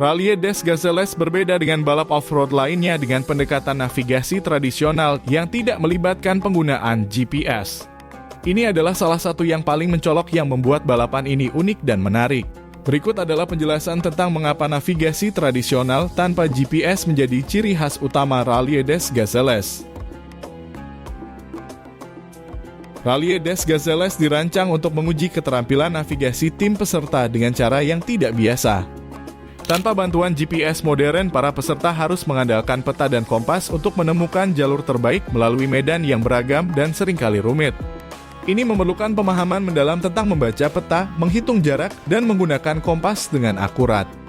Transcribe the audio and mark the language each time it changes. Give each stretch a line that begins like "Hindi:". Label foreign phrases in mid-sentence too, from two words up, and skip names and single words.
Indonesian: Rally des Gazelles berbeda dengan balap off-road lainnya dengan pendekatan navigasi tradisional yang tidak melibatkan penggunaan GPS. Ini adalah salah satu yang paling mencolok yang membuat balapan ini unik dan menarik. Berikut adalah penjelasan tentang mengapa navigasi tradisional tanpa GPS menjadi ciri khas utama Rally des Gazelles. Rally des Gazelles dirancang untuk menguji keterampilan navigasi tim peserta dengan cara yang tidak biasa. Tanpa bantuan GPS modern, para peserta harus mengandalkan peta dan kompas untuk menemukan jalur terbaik melalui medan yang beragam dan seringkali rumit. Ini memerlukan pemahaman mendalam tentang membaca peta, menghitung jarak, dan menggunakan kompas dengan akurat.